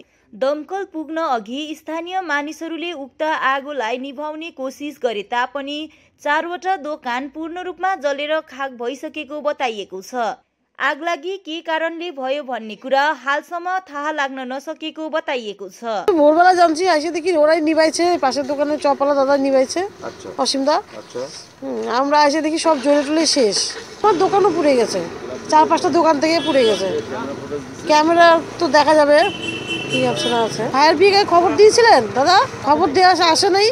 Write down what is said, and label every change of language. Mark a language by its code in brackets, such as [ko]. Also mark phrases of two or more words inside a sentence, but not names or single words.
[ne] दमकल पुग्न अघि स्थानीय मानिसहरूले उक्त आगोलाई निभाउने कोसिस गरे तापनि 4वटा दोकान पूर्ण रूपमा जलेर खाक भइसकेको बताइएको छ। आगलागी के कारणले भयो भन्ने कुरा हालसम्म थाहा लाग्न नसकेको बताइएको छ। [bn] ভোরবেলা জানছি এসে দেখি ওরাই নিভাইছে, পাশের দোকানে চপালা দাদা নিভাইছে, অসীমদা। আমরা এসে দেখি সব জ্বলে টলে শেষ। আমার দোকানও পুড়ে গেছে, 4-5টা দোকান থেকে পুড়ে গেছে। ক্যামেরা তো দেখা যাবে কি আছে না আছে। [en] fire brigade [bn] খবর দিয়েছিলেন দাদা? খবর দেওয়া আসে নাই।